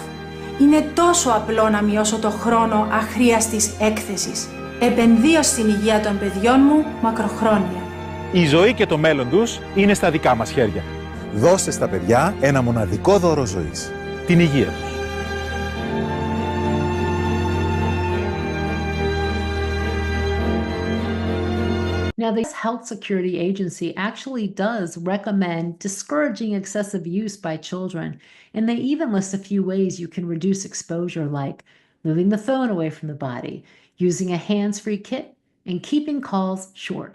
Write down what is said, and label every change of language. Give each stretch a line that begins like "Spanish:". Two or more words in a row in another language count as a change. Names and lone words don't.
Greek: Είναι τόσο απλό να μειώσω το χρόνο αχρίαστης έκθεσης. Επενδύω στην υγεία των παιδιών μου μακροχρόνια. Η ζωή και το μέλλον τους είναι στα δικά μας χέρια. Δώστε στα παιδιά ένα μοναδικό δώρο ζωής, την υγεία τους.
English: Now, the Health Security Agency actually does recommend discouraging excessive use by children, and they even list a few ways you can reduce exposure, like moving the phone away from the body, using a hands-free kit, and keeping calls short.